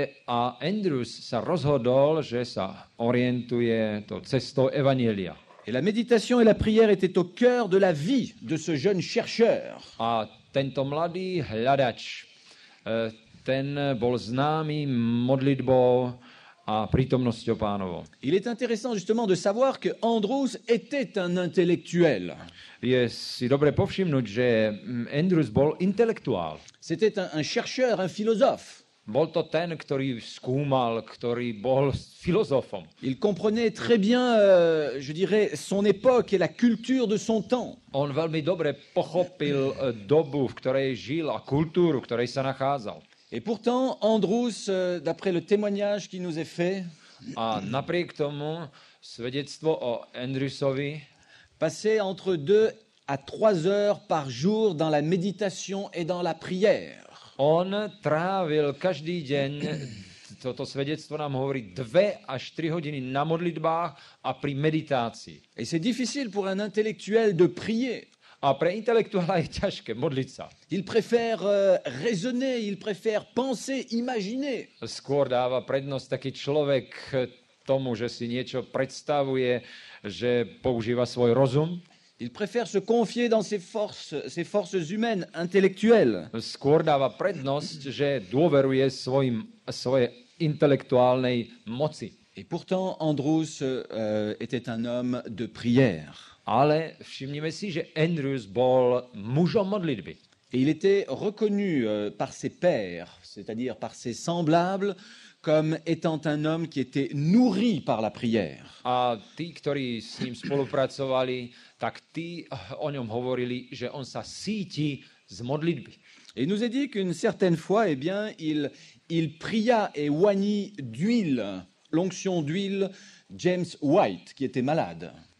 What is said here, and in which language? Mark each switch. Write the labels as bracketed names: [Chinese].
[Slovak] A Andrews sa rozhodol, že sa orientuje tou cestou evanjelia. [French] Et la méditation et la prière étaient au cœur de la vie de ce jeune chercheur. [Slovak] A tento mladý hľadač, ten bol známy modlitbou a prítomnosťou Pánovou. [French] Il est intéressant justement de savoir que Andrews était un intellectuel. [Slovak] Je si dobre povšimnúť, že Andrews bol intelektuál. [French] C'était un chercheur, un philosophe. [Slovak] Bol to ten, ktorý skúmal, ktorý bol filozofom. [French] Il comprenait très bien, je dirais, son époque et la culture de son temps. [Slovak] On veľmi dobre pochopil dobu, v ktorej žil a kultúru, v ktorej sa nachádzal. [French] Et pourtant, Andrews, d'après le témoignage qui nous est fait, [Slovak] A napriek tomu svedectvo o Andrewsovi [French] passait entre 2 à 3 heures par jour dans la méditation et dans la prière. [Slovak] on trávil každý deň, toto svedectvo nám hovorí, 2 až 3 hodiny na modlitbách a pri meditácii. [French] Et c'est difficile pour un intellectuel de prier. [Slovak] A pre intelektuála je ťažké modliť sa. [French] Il préfère raisonner, il préfère penser, imaginer. [Slovak] Skôr dáva prednosť taký človek tomu, že si niečo predstavuje, že používa svoj rozum. [French] Il préfère se confier dans ses forces humaines, intellectuelles. [Slovak] Skôr dáva prednosť, že dôveruje svojej intelektuálnej moci. [French] Et pourtant, Andrews était un homme de prière. [Slovak] Ale všimnime si, že Andrews bol mužom modlitby. [French] Et il était reconnu par ses pairs, c'est-à-dire par ses semblables, comme étant un homme qui était nourri par la prière. [Slovak] A tí, ktorí s ním spolupracovali, tak tí o ňom hovorili, že on sa síti z modlitby. [French] Et il nous est dit qu'une certaine fois, eh bien, il pria et oignit d'huile, l'onction d'huile, James White, qui était malade.